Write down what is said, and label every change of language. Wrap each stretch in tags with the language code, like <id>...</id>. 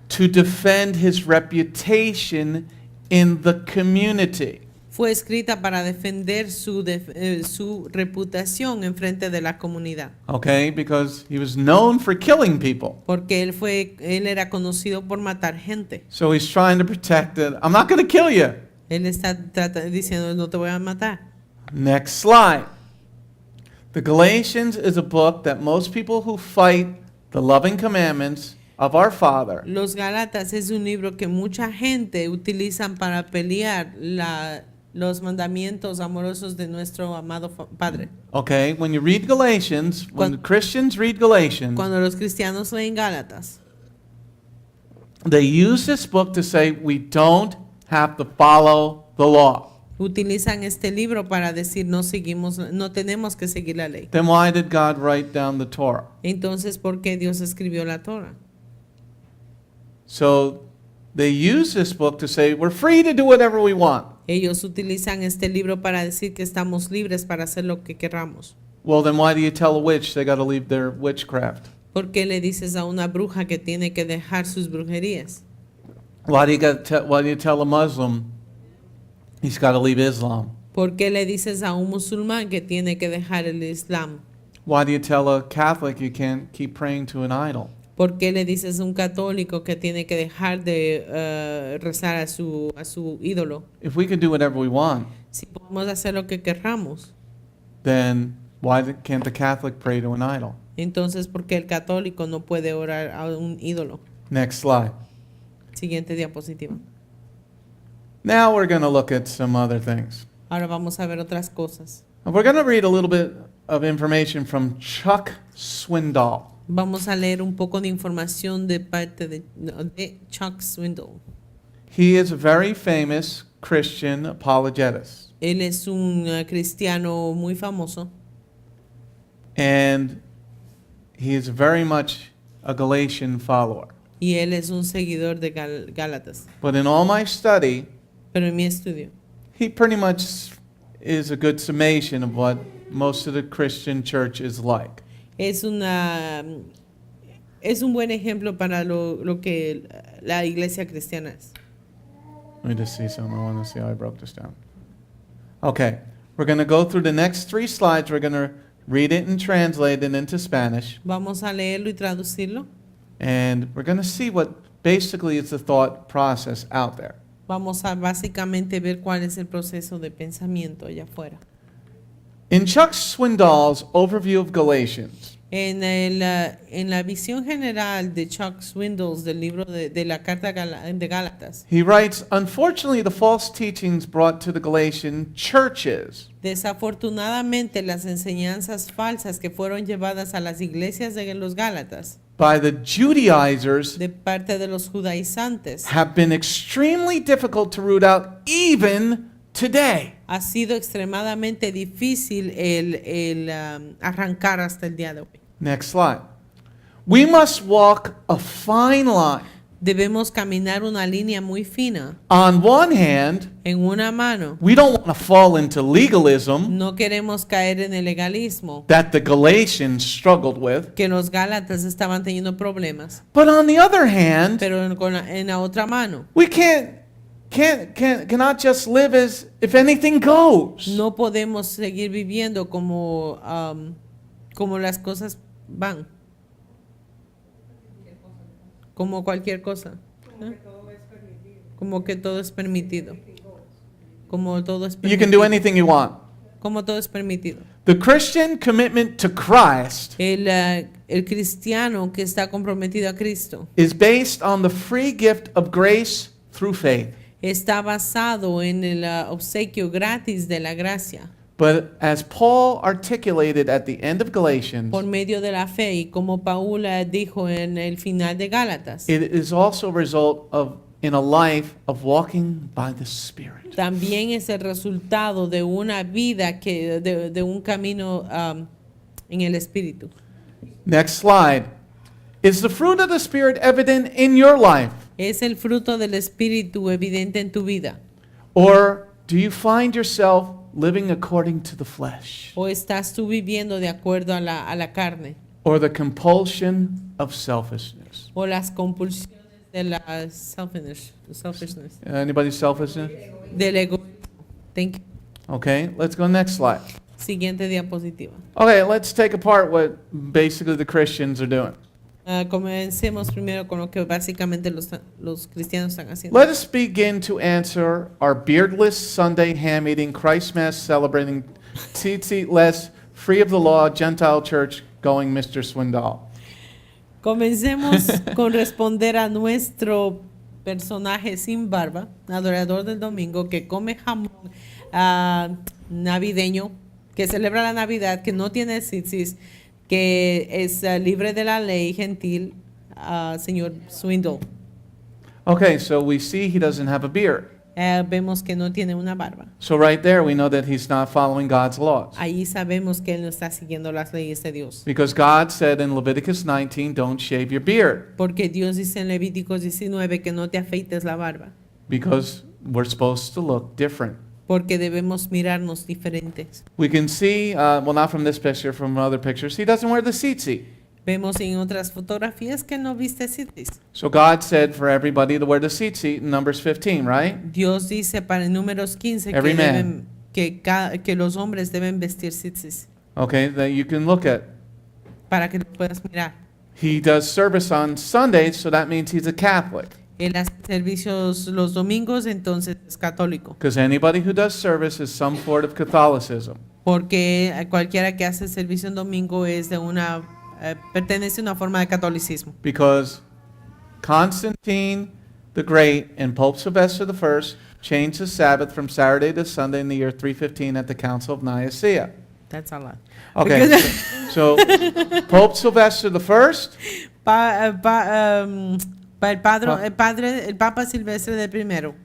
<en>to defend his reputation in the community.</en> <es>fue escrita para defender su reputación en frente de la comunidad.</es> <en>Okay, because he was known for killing people.</en> <es>Porque él era conocido por matar gente.</es> <en>So he's trying to protect it. I'm not going to kill you.</en> <es>Él está diciendo, no te voy a matar.</es> <en>Next slide. The Galatians is a book that most people who fight the loving commandments of our Father</en> <es>Los Gálatas es un libro que mucha gente utilizan para pelear los mandamientos amorosos de nuestro amado Padre.</es> <en>Okay, when you read Galatians, when the Christians read Galatians,</en> <es>Cuando los cristianos leen Gálatas,</es> <en>they use this book to say we don't have to follow the law.</en> <es>utilizan este libro para decir no tenemos que seguir la ley.</es> <en>Then why did God write down the Torah?</en> <es>Entonces, ¿por qué Dios escribió la Torah?</es> <en>So they use this book to say we're free to do whatever we want.</en> <es>Ellos utilizan este libro para decir que estamos libres para hacer lo que queramos.</es> <en>Well, then why do you tell a witch they got to leave their witchcraft?</en> <es>¿Por qué le dices a una bruja que tiene que dejar sus brujerías?</es> <en>Why do you tell a Muslim he's got to leave Islam?</en> <es>¿Por qué le dices a un musulmán que tiene que dejar el Islam?</es> <en>Why do you tell a Catholic you can't keep praying to an idol?</en> <es>¿Por qué le dices a un católico que tiene que dejar de rezar a su ídolo?</es> <en>If we can do whatever we want,</en> <es>Si podemos hacer lo que querramos,</es> <en>then why can't the Catholic pray to an idol?</en> <es>entonces ¿por qué el católico no puede orar a un ídolo?</es> <en>Next slide.</en> <es>Siguiente diapositiva.</es> <en>Now we're going to look at some other things.</en> <es>Ahora vamos a ver otras cosas.</es> <en>And we're going to read a little bit of information from Chuck Swindoll.</en> <es>Vamos a leer un poco de información de parte de Chuck Swindoll.</es> <en>He is a very famous Christian apologetist.</en> <es>Él es un cristiano muy famoso.</es> <en>And he is very much a Galatian follower.</en> <es>Y él es un seguidor de Gálatas.</es> <en>But in all my study,</en> <es>Pero en mi estudio,</es> <en>he pretty much is a good summation of what most of the Christian church is like.</en> <es>es un buen ejemplo para lo que la iglesia cristiana es.</es> <en>Let me just see something. I want to see how I broke this down. Okay, we're going to go through the next 3 slides. We're going to read it and translate it into Spanish.</en> <es>Vamos a leerlo y traducirlo.</es> <en>And we're going to see what basically is the thought process out there.</en> <es>Vamos a básicamente ver cuál es el proceso de pensamiento allá afuera.</es> <en>In Chuck Swindoll's overview of Galatians,</en> <es>En la visión general de Chuck Swindoll del libro de la carta de Gálatas,</es> <en>he writes, unfortunately, the false teachings brought to the Galatian churches</en> <es>desafortunadamente las enseñanzas falsas que fueron llevadas a las iglesias de los Gálatas</es> <en>by the Judaizers</en> <es>de parte de los judaizantes</es> <en>have been extremely difficult to root out even today.</en> <es>ha sido extremadamente difícil el arrancar hasta el día de hoy.</es> <en>Next slide. We must walk a fine line.</en> <es>Debemos caminar una línea muy fina.</es> <en>On one hand,</en> <es>En una mano,</es> <en>we don't want to fall into legalism</en> <es>no queremos caer en el legalismo</es> <en>that the Galatians struggled with.</en> <es>que los Gálatas estaban teniendo problemas.</es> <en>But on the other hand,</en> <es>Pero en la otra mano,</es> <en>we cannot just live as if anything goes.</en> <es>no podemos seguir viviendo como las cosas van. Como cualquier cosa. ¿Eh? Como que todo es permitido. Como todo es</es> <en>You can do</en> <es>permitido.</es> <en>anything you want.</en> <es>Como todo es permitido.</es> <en>The Christian commitment to Christ</en> <es>El cristiano que está comprometido a Cristo</es> <en>is based on the free gift of grace through faith.</en> <es>está basado en el obsequio gratis de la gracia</es> <en>But as Paul articulated at the end of Galatians,</en> <es>por medio de la fe, y como Paula dijo en el final de Gálatas,</es> <en>it is also a result of in a life of walking by the Spirit.</en> <es>también es el resultado de una vida de un camino en el Espíritu.</es> <en>Next slide. Is the fruit of the Spirit evident in your life?</en> <es>¿Es el fruto del Espíritu evidente en tu vida?</es> <en>Or do you find yourself living according to the flesh?</en> <es>¿O estás tú viviendo de acuerdo a la carne?</es> <en>Or the compulsion of selfishness?</en> <es>¿O las compulsiones de la selfishness?</es> <en>Anybody selfishness?</en> <es>Del egoísmo.</es> <en>Thank you. Okay, let's go next slide.</en> <es>Siguiente diapositiva.</es> <en>Okay, let's take apart what basically the Christians are doing.</en> <es>Comencemos primero con lo que básicamente los cristianos están haciendo.</es> <en>Let us begin to answer our beardless Sunday ham eating, Christ Mass celebrating, tzitzit-less, free of the law, Gentile church going Mr. Swindoll.</en> <es>Comencemos con responder a nuestro personaje sin barba, adorador del domingo, que come jamón navideño, que celebra la Navidad, que no tiene tzitzis, que es libre de la ley gentil, señor Swindoll.</es> <en>Okay, so we see he doesn't have a beard.</en> <es>Vemos que no tiene una barba.</es> <en>So right there we know that he's not following God's laws.</en> <es>Ahí sabemos que él no está siguiendo las leyes de Dios.</es> <en>Because God said in Leviticus 19, don't shave your beard.</en> <es>Porque Dios dice en Levíticos 19 que no te afeites la barba.</es> <en>Because we're supposed to look different.</en> <es>Porque debemos mirarnos diferentes.</es> <en>We can see, well, not from this picture, from other pictures, he doesn't wear the tzitzit.</en> <es>Vemos en otras fotografías que no viste tzitzis.</es> <en>So God said for everybody to wear the tzitzit in Numbers 15, right?</en> <es>Dios dice para en Números 15</es> <en>Every man.</en> <es>que los hombres deben vestir tzitzis.</es> <en>Okay, that you can look at.</en> <es>Para que lo puedas mirar.</es> <en>He does service on Sundays, so that means he's a Catholic.</en> <es>Él hace servicios los domingos, entonces es católico.</es> <en>Because anybody who does service is some sort of Catholicism.</en> <es>Porque cualquiera que hace servicio en domingo es de pertenece a una forma de catolicismo.</es> <en>Because Constantine the Great and Pope Sylvester I changed the Sabbath from Saturday to Sunday in the year 315 at the Council of Nicaea. That's a lot. Okay, so Pope Sylvester I</en> <es>el Papa Silvestre I</es>